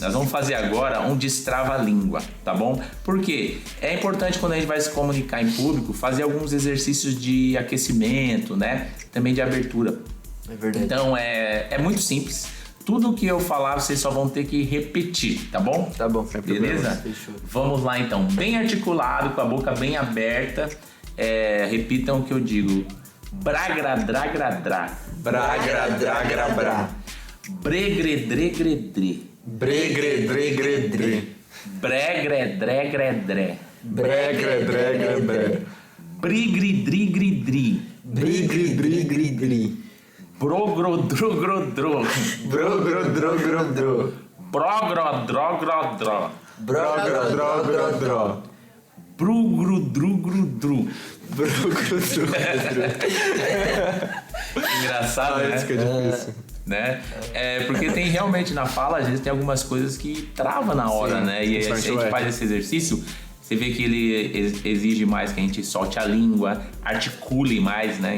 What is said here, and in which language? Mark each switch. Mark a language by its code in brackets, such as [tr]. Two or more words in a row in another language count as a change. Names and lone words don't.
[pt] Nós vamos fazer agora um destrava-língua, tá bom? Porque é importante, quando a gente vai se comunicar em público, fazer alguns exercícios de aquecimento, né? Também de abertura. É verdade. Então, é muito simples. tudo que eu falar, vocês só vão ter que repetir, tá bom? Tá bom. Beleza? Fechou. Vamos lá então, bem articulado, com a boca bem aberta. Repitam o que eu digo. Bragradra. Bragradra. Bregredregredre. Bregredregredre. Bregredregredre. Bregredregredre. Brigridrigridri. Brigridrigridri. Brogrodrogrodro. Brogrodrogrodro. Brogrodrogrodro. Brogrodrogrodro. Brugrudrugrudru. Brogrodrogrodro. Engraçado, né? Isso que é difícil. Né? Porque tem realmente na fala, às vezes tem algumas coisas que trava na hora, né? E aí, se a gente faz esse exercício, você vê que ele exige mais que a gente solte a língua, articule mais, né?